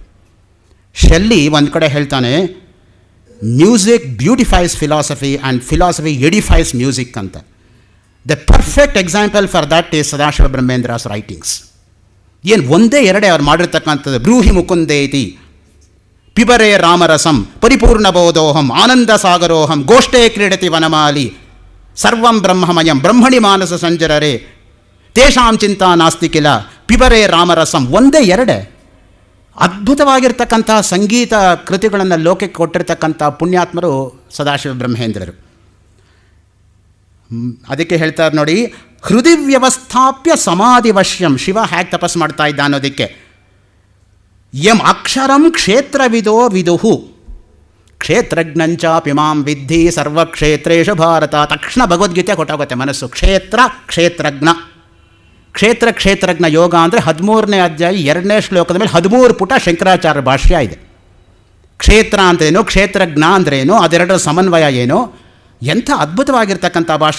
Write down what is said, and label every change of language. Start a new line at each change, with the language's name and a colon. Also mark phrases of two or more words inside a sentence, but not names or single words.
Kannada: ಶೆಲ್ಲಿ ಒಂದು ಕಡೆ ಹೇಳ್ತಾನೆ,
English: music beautifies philosophy and philosophy edifies music ಅಂತ. the perfect example for that is Sadashiva Brahmendra's writings.
Kannada: ಏನು ಒಂದೇ ಎರಡೇ ಅವ್ರು ಮಾಡಿರ್ತಕ್ಕಂಥದ್ದು.
Sanskrit: ಬ್ರೂಹಿ ಮುಕುಂದೇತಿ ಪಿಬರೇ ರಾಮರಸಂ ಪರಿಪೂರ್ಣಬೋಧೋಹಂ ಆನಂದ ಸಾಗರೋಹಂ ಗೋಷ್ಠೇ ಕ್ರೀಡತಿ ವನಮಾಲಿ ಸರ್ವಂ ಬ್ರಹ್ಮಮಯಂ ಬ್ರಹ್ಮಣಿ ಮಾನಸ ಸಂಜರರೇ ತೇಷಾಂ ಚಿಂತಾ ನಾಸ್ತಿ ಕಿಲ ಪಿಬರೇ ರಾಮರಸಂ.
Kannada: ಒಂದೇ ಎರಡೇ ಅದ್ಭುತವಾಗಿರ್ತಕ್ಕಂಥ ಸಂಗೀತ ಕೃತಿಗಳನ್ನು ಲೋಕಕ್ಕೆ ಕೊಟ್ಟಿರ್ತಕ್ಕಂಥ ಪುಣ್ಯಾತ್ಮರು ಸದಾಶಿವ ಬ್ರಹ್ಮೇಂದ್ರರು. ಅದಕ್ಕೆ ಹೇಳ್ತಾರೆ ನೋಡಿ,
Sanskrit: ಹೃದಯ ವ್ಯವಸ್ಥಾಪ್ಯ ಸಮಾಧಿ ವಶ್ಯಂ.
Kannada: ಶಿವ ಹೇಗೆ ತಪಸ್ಸು ಮಾಡ್ತಾ ಇದ್ದ ಅನ್ನೋದಕ್ಕೆ.
Sanskrit: ಯಂ ಅಕ್ಷರಂ ಕ್ಷೇತ್ರವಿದೋ ವಿದುಹು ಕ್ಷೇತ್ರಜ್ಞಂಚಾಪಿ ಮಾಂ ವಿದ್ಧಿ ಸರ್ವಕ್ಷೇತ್ರೇಷು ಭಾರತ.
Kannada: ತಕ್ಷಣ ಭಗವದ್ಗೀತೆ ಕೊಟ್ಟೋಗುತ್ತೆ ಮನಸ್ಸು. ಕ್ಷೇತ್ರಜ್ಞ. ಕ್ಷೇತ್ರಜ್ಞ ಯೋಗ ಅಂದರೆ 13ನೇ ಅಧ್ಯಾಯ 2ನೇ ಶ್ಲೋಕದ ಮೇಲೆ 13 ಪುಟ ಶಂಕರಾಚಾರ್ಯ ಭಾಷ್ಯ ಇದೆ. ಕ್ಷೇತ್ರ ಅಂದ್ರೇನು, ಕ್ಷೇತ್ರಜ್ಞ ಅಂದ್ರೇನು, ಅದೆರಡರ ಸಮನ್ವಯ ಏನು, ಎಂಥ ಅದ್ಭುತವಾಗಿರ್ತಕ್ಕಂಥ ಭಾಷ್ಯ.